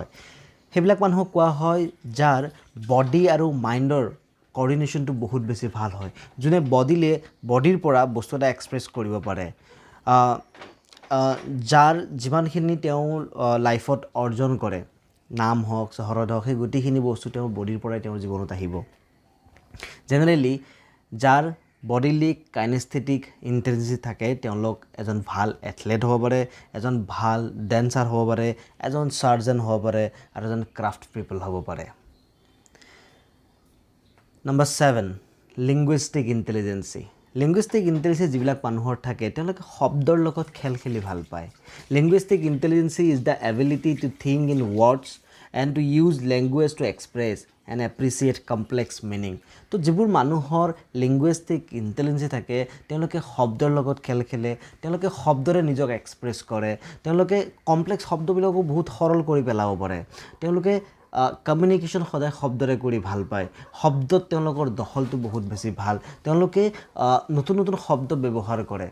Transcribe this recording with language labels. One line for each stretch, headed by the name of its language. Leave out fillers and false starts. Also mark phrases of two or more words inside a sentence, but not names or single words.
Assamese: সেইবিলাক মানুহক কোৱা হয় যাৰ বডি আৰু মাইণ্ডৰ কোঅৰ্ডিনেশ্যনটো বহুত বেছি ভাল হয়, যোনে বডিৰ পৰা বস্তু এটা এক্সপ্ৰেছ কৰিব পাৰে, যাৰ যিমানখিনি তেওঁ লাইফত অৰ্জন কৰে, নাম হওক চহৰত হওক, সেই গোটেইখিনি বস্তু তেওঁৰ বডিৰ পৰাই তেওঁৰ জীৱনত আহিব। জেনেৰেলি যাৰ
English: bodily kinesthetic intelligence
Assamese: থাকে, তেওঁলোক এজন ভাল এথলেট হ'ব পাৰে, এজন ভাল ডেন্সাৰ হ'ব পাৰে, এজন সাৰ্জন হ'ব পাৰে আৰু এজন
English: craft people
Assamese: হ'ব পাৰে।
English: Number 7, linguistic intelligence. Linguistic intelligence
Assamese: যিবিলাক মানুহৰ থাকে, তেওঁলোকে শব্দৰ লগত খেলি ভাল পায়।
English: Linguistic intelligence is the ability to think in words and to use language to express and appreciate complex meaning.
Assamese: তো যিবোৰ মানুহৰ
English: linguistic intelligence
Assamese: থাকে, তেওঁলোকে শব্দৰ লগত খেলে, তেওঁলোকে শব্দৰে নিজক এক্সপ্ৰেছ কৰে, তেওঁলোকে কমপ্লেক্স শব্দবিলাকো বহুত সৰল কৰি পেলাব পাৰে, তেওঁলোকে কমিউনিকেশ্যন সদায় শব্দৰে কৰি ভাল পায়, শব্দত তেওঁলোকৰ দখলটো বহুত বেছি ভাল, তেওঁলোকে নতুন নতুন শব্দ ব্যৱহাৰ কৰে।